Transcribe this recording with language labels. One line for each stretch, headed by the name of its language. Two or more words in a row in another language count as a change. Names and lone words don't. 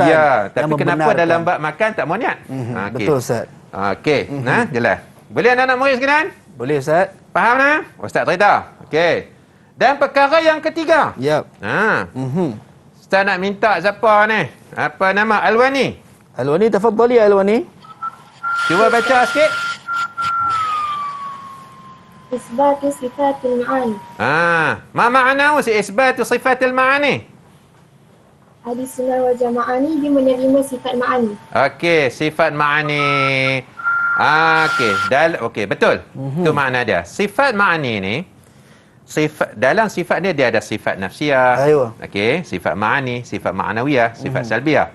Malay: Ya, tapi yang kenapa membenarkan. dalam bab makan tak mau niat? Okay. Betul, Ustaz. Okey, jelas. Boleh anak-anak murid sekalian? Boleh, Ustaz. Faham tak? Ustaz cerita. Okey. Dan perkara yang ketiga. Yap. Ustaz nak minta siapa ni? Apa nama? Alwani. Alwani, tafadhali Alwani. Cuba baca sikit.
Arabic: إثبات صفات المعاني. ما معناه إثبات صفات المعاني?
Malay: Ahli sunnah wal jamaah ni dia menerima sifat ma'ani. Okey, sifat ma'ani. Okey, betul. Itu makna dia. Sifat ma'ani ni, dalam sifat dia ada sifat nafsiyah. Okey, sifat ma'ani, sifat ma'nawiyah, sifat salbiyah.